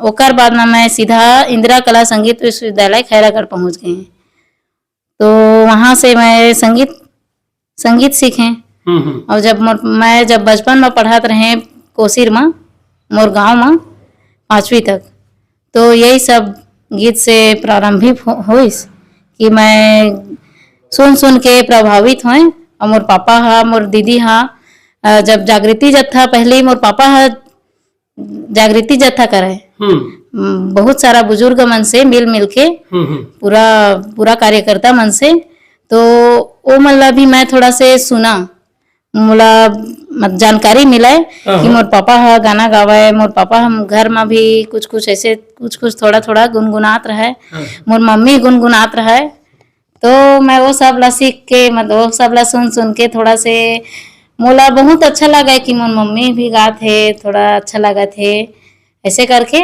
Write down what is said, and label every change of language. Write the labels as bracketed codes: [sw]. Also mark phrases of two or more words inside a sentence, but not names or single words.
[hne] ओकर बाद में मैं सीधा इंदिरा कला संगीत विश्वविद्यालय खैरागढ़ पहुँच गए। तो वहाँ से मैं संगीत सीखे। और मैं जब बचपन में पढ़त रहे कोसीर में, मोर गांव में 5वीं तक, तो यही सब गीत से प्रारंभिक होइस कि मैं सुन के प्रभावित हुए। और मोर पापा हा, मोर दीदी हा, जब जागृति जत्था, पहले ही मोर पापा हा जागृति जत्था करे, बहुत सारा बुजुर्ग मन से मिल के पूरा कार्यकर्ता मन से, तो वो मतलब भी मैं थोड़ा से सुना, मोला जानकारी मिला कि मोर पापा हा गाना गावे। मोर पापा हम घर में भी कुछ ऐसे कुछ थोड़ा गुनगुनात रहे, मोर मम्मी गुनगुनात रहे। तो मैं वो सब ला सीख के, मतलब वो सब ला सुन के थोड़ा से मोला बहुत अच्छा लगा कि मोर मम्मी भी गात है, थोड़ा अच्छा लगा थे ऐसे करके।